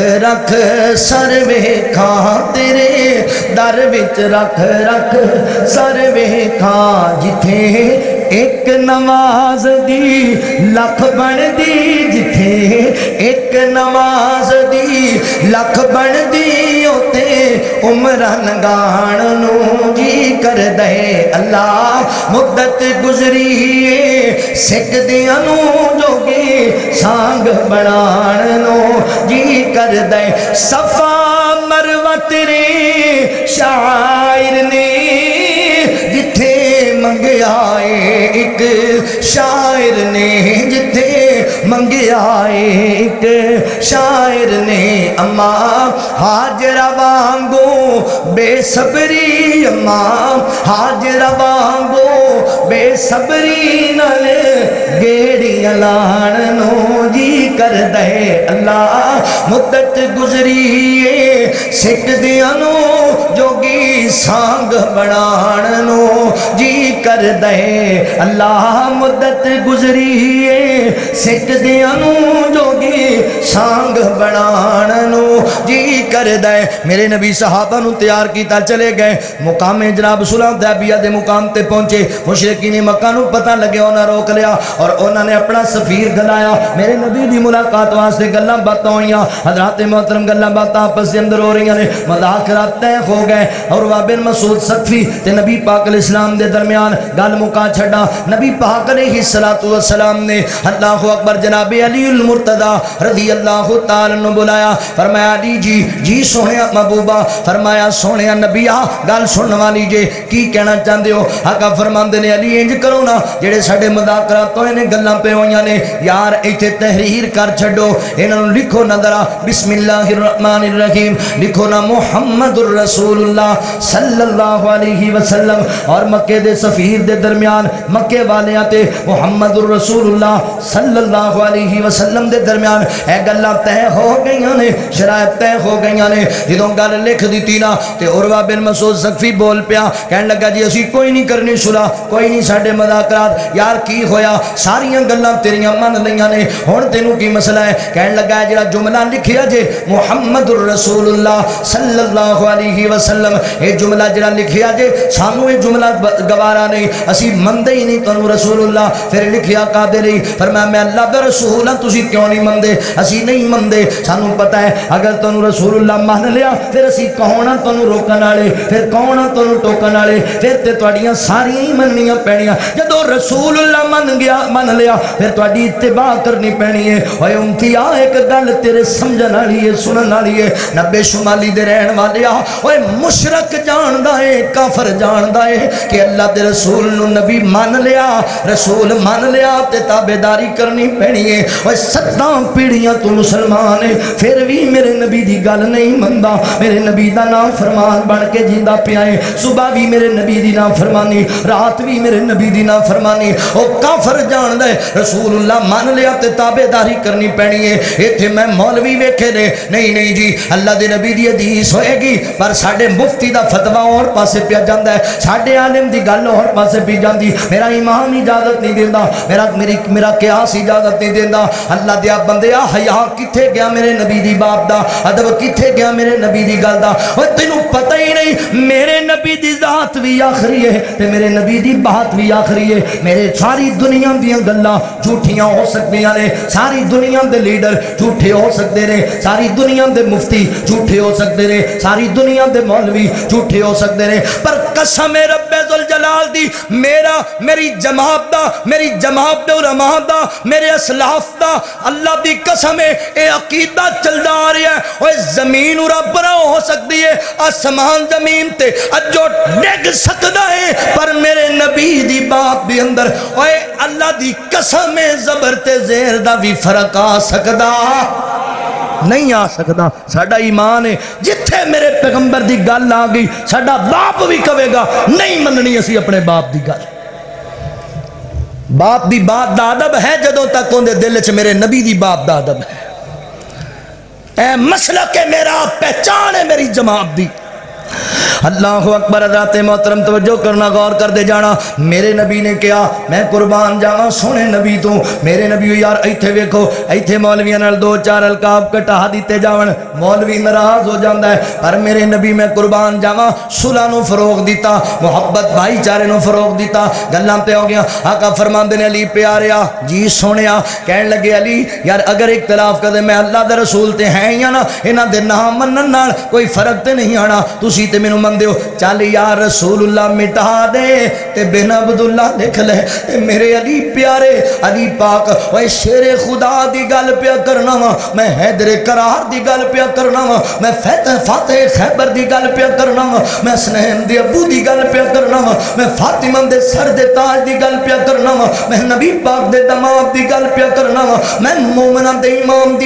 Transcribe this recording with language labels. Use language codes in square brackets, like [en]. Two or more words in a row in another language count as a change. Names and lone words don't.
[pa] رکھ سر ویکھاں تیرے در وچ رکھ رکھ سر ویکھاں جتھے ایک نماز دی لکھ بن دی جتھے ایک نماز دی لکھ بن دی ہوتے عمرہ لنگان نو جی کر دے اللہ مدت گزری سکھ دیاں نو جوگی سانگ بنان نو جی کر دے صفا مروہ تیرے شاعر نے جتھے منگیا ایک شاعر نے جتھے منگیا ایک شاعر نے اما ہاجرہ وانگو بے صبری اما ہاجرہ وانگو بے صبری نال گیڑیاں لان نو جی کر دے اللہ مدت گزریے سکھ دیاں نو جوگی سانگ بنان نو جی کر دے اللہ مدت گزریے سکھ دیاں نو جوگی سانگ بنان نو جی کر دے میرے نبی صحابہ نو تیار کیتا چلے گئے مقام جناب صلح حدیبیہ دے مقام تے پہنچے مشرکین مکہ نو پتہ لگے انہاں روک لیا اور انہاں نے اپنا سفیر گلایا میرے نبی دی ملاقات واسطے گلاں باتاں ہوئیاں حضرات محترم گلاں باتاں آپس دے اندر ہو رہی ہیں مذاکرات طے ہو گئے اور بن مسعود ثقفی تے نبی پاک [ar] علیہ السلام [pa] دے درمیان گل مکا چھڑا نبی پاک [ar] علیہ السلام [pa] نے [ar] اللہ اکبر [pa] جناب علی المرتضی [ar] رضی اللہ تعالی عنہ [pa] بلایا فرمایا علی جی سونے محبوبہ فرمایا سونے نبی گل سنن والی جے کی کہنا چاہندے ہو آقا فرماندے نے علی انج کرو نا جڑے ساڈے مذاکرات ہوئے نے گلاں پہ ہوئیاں نے یار ایتھے تحریر کر چھڈو انہاں نوں لکھو نا ذرا [ar] بسم اللہ الرحمن الرحیم [pa] لکھو نا [ar] محمد الرسول اللہ صلی اللہ علیہ وسلم [pa] اور مکے دے سفیر دے درمیان مکے والیاں تے [ar] محمد الرسول اللہ صلی اللہ علیہ وسلم [pa] دے درمیان اے گلاں طے ہو گئیاں نے شرائط طے ہو گئیاں نے جدوں گل لکھ دتی نا تے عروہ بن مسعود ثقفی بول پیا کہن لگا جی اسی کوئی نہیں کرنی صلح کوئی نہیں ساڈے مذاکرات یار کی ہویا ساریاں گلاں تیریاں من لیاں نے ہن تینوں کی مسئلہ ہے کہن لگا جڑا جملہ لکھیا جے [ar] محمد الرسول اللہ صلی اللہ علیہ وسلم [pa] اے جملہ جڑا لکھیا جے سانو اے جملہ گوارا نہیں اسی مندے ہی نہیں تانوں رسول اللہ پھر لکھیا قادر ہی فرمایا میں اللہ دا رسول ہاں تسی کیوں نہیں مندے اسی نہیں مندے سانو پتہ ہے اگر تانوں رسول اللہ مان لیا پھر اسی کون ہاں تانوں روکن والے پھر کون ہاں تانوں ٹوکن والے پھر تے تواڈیاں ساریاں ہی مننیاں پینیاں جدوں رسول اللہ من لیا پھر تواڈی اتباع کرنی پینی ہے اوے امتیا ایک گل تیرے سمجھن والی ہے سنن والی ہے نبے شمالی دے رہن والیا اوے مشرک جاندا ہے کافر جاندا ہے کہ اللہ دے رسول نو نبی مان لیا رسول مان لیا تے تابعداری کرنی پینی ہے اوے 7 پیڑھیاں تو مسلمان ہے پھر بھی میرے نبی دی گل نہیں مندا میرے نبی دا نام فرمان بن کے جیندا پیا ہے صبح بھی میرے نبی دی نام فرمانی رات بھی میرے نبی دی نام فرمانی او کافر جاندا ہے رسول اللہ مان لیا تے تابعداری کرنی پینی ہے ایتھے میں مولوی ویکھے نے نہیں جی اللہ دے نبی دی حدیث ہوئے گی پر ساڈے مفتی دا فتویٰ اور پاسے پیا جاندا ہے ساڈے عالم دی گل اور پاسے پی جاندی میرا امام اجازت نہیں دیندا میرا قیاس اجازت نہیں دیندا اللہ دیا بندیا حیا کتھے گیا میرے نبی دی باپ دا ادب کتھے گیا میرے نبی دی گل دا او تینوں پتہ ہی نہیں میرے نبی دی ذات بھی آخری ہے تے میرے نبی دی بات بھی آخری ہے میرے ساری دنیا دیاں گلاں جھوٹیاں ہو سکدیاں نے ساری دنیا دے لیڈر جھوٹے ہو سکدے نے ساری دنیا دے مفتی جھوٹے ہو سکدے نے ساری دنیا دے مولوی جھوٹے ہو سکدے نے پر قسم رب ذوالجلال دی میری جماعت دا میری جماعت دے علماء دا میرے اسلاف دا اللہ دی قسم اے عقیدہ چلدا آ رہا ہے اوے زمین رب نہ ہو سکتی ہے آسمان زمین تے اجو ڈگ سکدا ہے پر میرے نبی دی بات بھی اندر اوے اللہ دی قسم زبر تے زیر دا بھی فرق آ سکدا نہیں آ سکتا ساڈا ایمان ہے جتھے میرے پیغمبر دی گل آ گئی ساڈا باپ بھی کہے گا نہیں مننی اسی اپنے باپ دی گل باپ دی بات دا ادب ہے جدوں تک اندے دل چ میرے نبی دی باپ دا ادب ہے اے مسلک ہے میرا پہچان ہے میری جماعت دی [ar] اللہ اکبر [pa] حضرات محترم توجہ کرنا غور کر دے جانا میرے نبی نے کہا میں قربان جاواں سونے نبی تو میرے نبی یار ایتھے ویکھو ایتھے مولویاں نال 2-4 القاب کٹا دیتے جاون مولوی ناراض ہو جاندا ہے پر میرے نبی میں قربان جاواں صلح نو فروغ دیتا محبت بھائی چارے نو فروغ دیتا گلاں تے ہو گیا آقا فرماندے نے علی پیاریا جی سونیا کہن لگے علی یار اگر اختلاف کردے میں اللہ دے رسول تے ہیں یا نا انہاں دے نام منن نال کوئی فرق تے نہیں آنا تسی تے مینوں بندیو چل [ar] یا رسول اللہ [pa] مٹا دے تے بن عبداللہ لکھ لے تے میرے علی پیارے علی پاک اوے شیر خدا دی گل پیا کرنا وا میں حیدر کرار دی گل پیا کرنا وا میں فاتح خیبر دی گل پیا کرنا وا میں حسنین دی ابو دی گل پیا کرنا وا میں فاطمہ دے سر دے تاج دی گل پیا کرنا وا میں نبی پاک دے دماغ دی گل پیا کرنا وا میں مومنہ دے امام دی